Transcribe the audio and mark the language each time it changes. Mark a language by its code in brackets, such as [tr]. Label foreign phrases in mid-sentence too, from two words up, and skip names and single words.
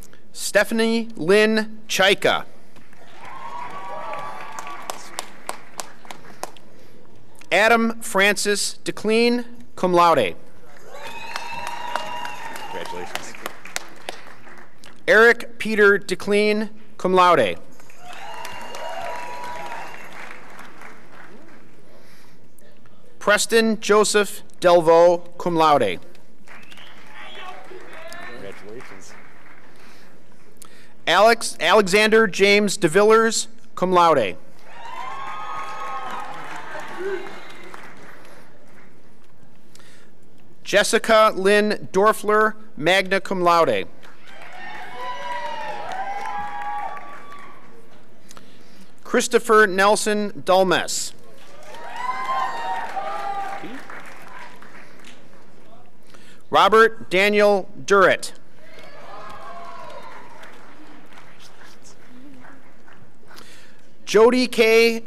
[en] Stephanie Lynn Chaika. Adam Francis DeClean, [la] cum laude. [en] Congratulations. Eric Peter DeClean, [la] cum laude. [en] Preston Joseph Delvaux, [la] cum laude. [en] Congratulations. Alexander James DeVillers, [la] cum laude. [en] Jessica Lynn Dorfler, [la] magna cum laude. [en] Christopher Nelson Dulmes. Robert Daniel Durrett. Jody K.